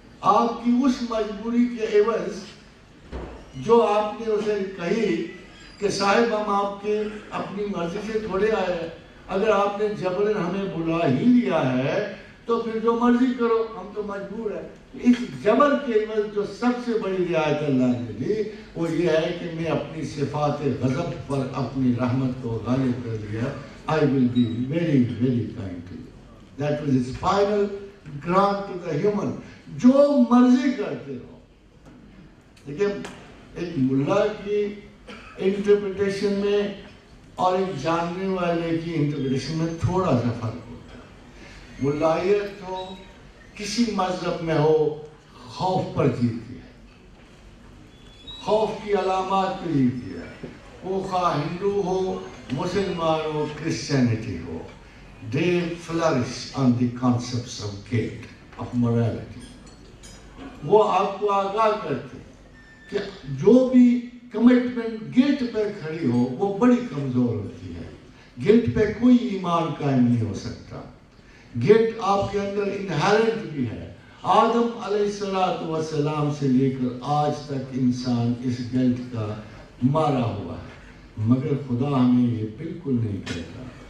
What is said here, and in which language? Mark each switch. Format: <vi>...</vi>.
<ur>آپ کی اس مجبوری کے عوض جو آپ نے اسے کہی کہ صاحب ہم آپ کے اپنی مرضی سے تھوڑے آئے ہیں، اگر آپ نے جبرن ہمیں بلا ہی لیا ہے تو پھر جو مرضی کرو، ہم تو مجبور ہیں. اس جبر کے عوض جو سب سے بڑی رعایت اللہ نے دی وہ یہ ہے کہ میں اپنی صفات غضب پر اپنی رحمت کو غالب کر دیا.</ur> <en>I will be very, very kind to you. That was his final grant to the human.</en> <ur>جو مرضی کرتے رہو. دیکھیں، ایک ملا کی انٹرپریٹیشن میں اور ایک جاننے والے کی انٹرپریٹیشن میں تھوڑا سا فرق ہوتا ہے. ملائیت تو کسی مذہب میں ہو خوف پر جیتی ہے، خوف کی علامات پہ یہ کیا ہے. وہ خواہ ہندو ہو، مسلمان ہو، Christianity ہو،</ur> <en>they flourish on the concepts of guilt, of morality.</en> <ur>وہ آپ کو آگاہ کرتے کہ جو بھی کمٹمنٹ گلٹ پہ کھڑی ہو وہ بڑی کمزور ہوتی ہے. گلٹ پہ کوئی ایمان قائم نہیں ہو سکتا. گلٹ آپ کے اندر انہیرنٹ بھی ہے. آدم علیہ السلام سے لے کر آج تک انسان اس گلٹ کا مارا ہوا ہے، مگر خدا ہمیں یہ بالکل نہیں کہتا.</ur>